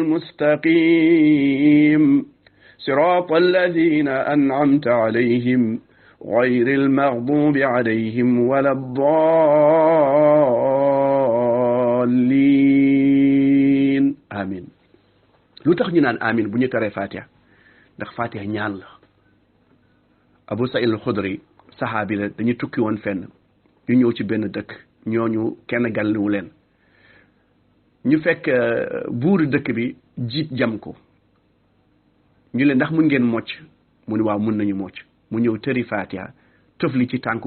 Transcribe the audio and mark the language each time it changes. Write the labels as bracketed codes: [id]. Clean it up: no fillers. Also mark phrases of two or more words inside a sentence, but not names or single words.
[ar] المستقيم صراط الذين أنعمت عليهم غير المغضوب عليهم ولا الضالين آمين [wo] lu tax ñu naan amin bu ñu taree Fatiha ndax Fatiha ñaan la Abu Sa'id al-Khudri saxaabi la dañu tukki woon fenn ñu ñëw ci benn dëkk ñooñu kenn gàlliwu leen ñu fekk buuru dëkk bi jiit jam ko ñu leen ndax mun ngeen mocc mu ne waaw mun nañu mocc mu ñëw tëri Fatiha tëfli ci tànku